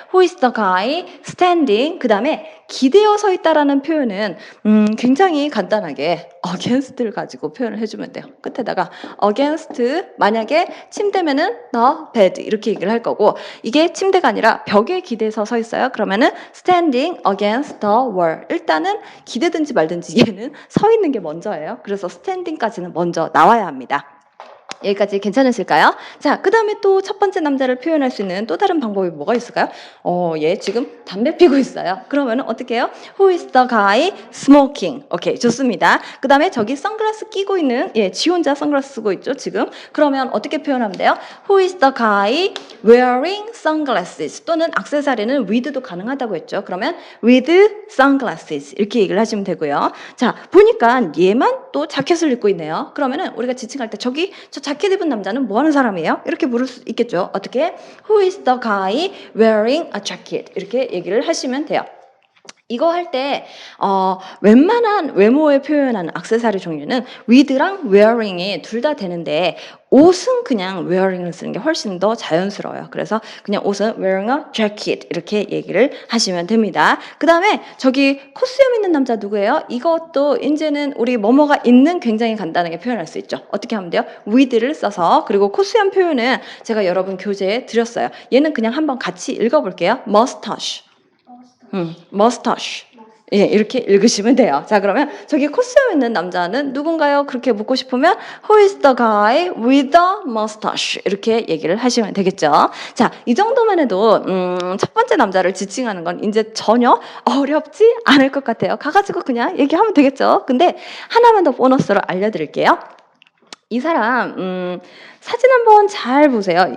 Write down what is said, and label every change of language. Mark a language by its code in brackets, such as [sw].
[en] Who is the guy standing? [ko] 그 다음에 기대어 서 있다라는 표현은 굉장히 간단하게 against를 가지고 표현을 해주면 돼요. 끝에다가 against, 만약에 침대면은 the bed 이렇게 얘기를 할 거고, 이게 침대가 아니라 벽에 기대서 서 있어요. 그러면은 [en] standing against the wall. [ko] 일단은 기대든지 말든지 얘는 서 있는 게 먼저예요. 그래서 standing까지는 먼저 나와야 합니다. 여기까지 괜찮으실까요? 자, 그 다음에 또 첫 번째 남자를 표현할 수 있는 또 다른 방법이 뭐가 있을까요? 얘 지금 담배 피고 있어요. 그러면 어떻게 해요? [en] Who is the guy smoking? [ko] 오케이, 좋습니다. 그 다음에 저기 선글라스 끼고 있는, 지 혼자 선글라스 쓰고 있죠, 지금. 그러면 어떻게 표현하면 돼요? [en] Who is the guy wearing sunglasses? [ko] 또는 액세서리는 with도 가능하다고 했죠. 그러면 with sunglasses 이렇게 얘기를 하시면 되고요. 자, 보니까 얘만 또 자켓을 입고 있네요. 그러면은 우리가 지칭할 때 저기 저 자켓 입은 남자는 뭐 하는 사람이에요? 이렇게 물을 수 있겠죠. 어떻게? [en] Who is the guy wearing a jacket? [ko] 이렇게 얘기를 하시면 돼요. 이거 할 때 웬만한 외모에 표현하는 액세서리 종류는 with랑 wearing이 둘 다 되는데 옷은 그냥 wearing을 쓰는 게 훨씬 더 자연스러워요. 그래서 그냥 옷은 wearing a jacket 이렇게 얘기를 하시면 됩니다. 그 다음에 저기 코수염 있는 남자 누구예요? 이것도 이제는 우리 뭐뭐가 있는 굉장히 간단하게 표현할 수 있죠. 어떻게 하면 돼요? with를 써서. 그리고 코수염 표현은 제가 여러분 교재에 드렸어요. 얘는 그냥 한번 같이 읽어볼게요. [en] mustache. mustache. [ko] 예, 이렇게 읽으시면 돼요. 자, 그러면 저기 코수염 있는 남자는 누군가요? 그렇게 묻고 싶으면 [en] Who is the guy with the mustache? [ko] 이렇게 얘기를 하시면 되겠죠. 자, 이 정도만 해도 첫 번째 남자를 지칭하는 건 이제 전혀 어렵지 않을 것 같아요. 가가지고 그냥 얘기하면 되겠죠. 근데 하나만 더 보너스로 알려드릴게요. 이 사람 사진 한번 잘 보세요.